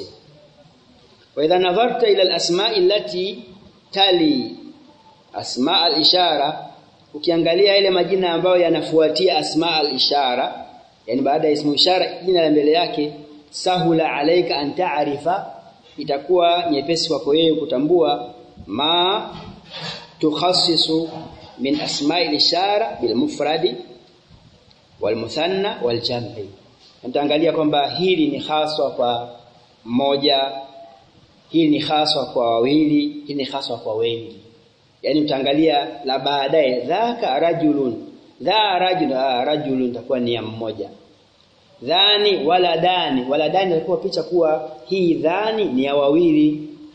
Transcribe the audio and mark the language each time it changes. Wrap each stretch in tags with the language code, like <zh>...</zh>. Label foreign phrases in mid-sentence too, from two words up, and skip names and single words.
<ar>وإذا نظرت إلى الأسماء التي تلي أسماء الإشارة,</ar> <sw>ukiangalia ile majina ambayo yanafuatia</sw> <ar>أسماء الإشارة,</ar> <sw>yani baada ya</sw> <ar>اسم إشارة</ar> <sw>jina la mbele yake,</sw> <ar>سهل عليك أن تعرف,</ar> <sw>itakuwa nyepesi kwako wewe kutambua</sw> <ar>ما تخصص من أسماء الإشارة بالمفرد والمثنى والجمع.</ar> <sw>Nitaangalia kwamba hili ni haswa kwa mmoja, hili ni haswa kwa wawili, hili ni haswa kwa wengi. Yani utaangalia la baadaye,</sw> <ar>ذاك رجل,</ar> <sw>rajulun takuwa ni ya mmoja.</sw> <ar>ذان ولدان</ar> <sw>ilikuwa picha kuwa hii dhani ni ya wawili.</sw>